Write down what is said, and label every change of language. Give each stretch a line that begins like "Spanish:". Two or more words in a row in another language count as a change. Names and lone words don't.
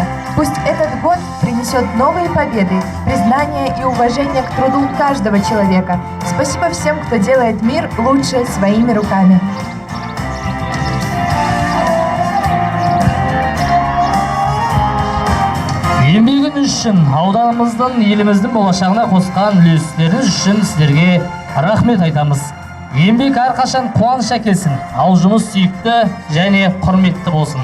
Russian: Пусть этот год принесет новые победы, признание и уважение к труду каждого человека. Спасибо всем, кто делает мир лучше своими руками.
Kazakh: Еңбегіңіз үшін, ауданымыздың, еліміздің болашағына қосқан үлестеріңіз үшін сіздерге рахмет айтамыз. Еңбек әрқашан қуаныш әкелсін, ал жұмыс сүйікті және құрметті болсын.